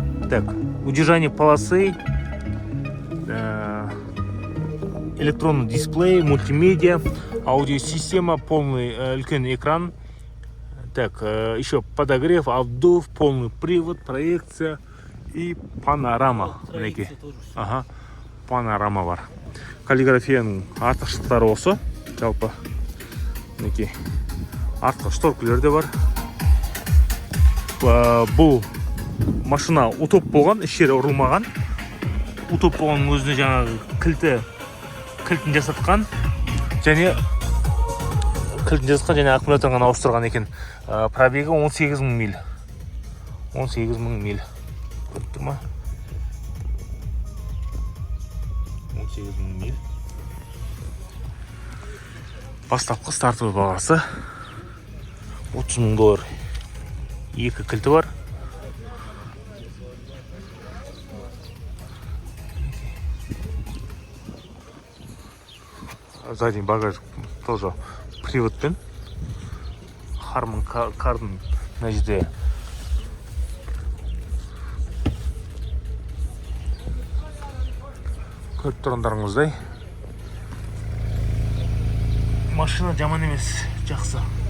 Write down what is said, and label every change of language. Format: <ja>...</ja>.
<ru>Так, удержание полосы, электронный дисплей, мультимедиа, аудиосистема, полный үлкен экран. Так, еще подогрев, обдув, полный привод, проекция и панорама.</ru> <kk>Ага, панорама бар. Каллиграфияның артықшылықтары осы. Жалпы мінекей артқы шторкілер де бар. Бұл машина утоп болған, ішері ұрылмаған. Утоп болғанның өзіне жаңағы кілтін жасатқан және аккумуляторын ғана ауыстырған екен. Пробегі 18,000 миль. 18,000 миль. Көріп тұр ма? 18,000 миль. Бастапқы стартовый бағасы $30,000. Екі кілті бар. Задний багаж тоже приводпен. Harman Kardon мына жерде көріп тұрғандарыңыздай машина жаман емес, жақсы.</kk>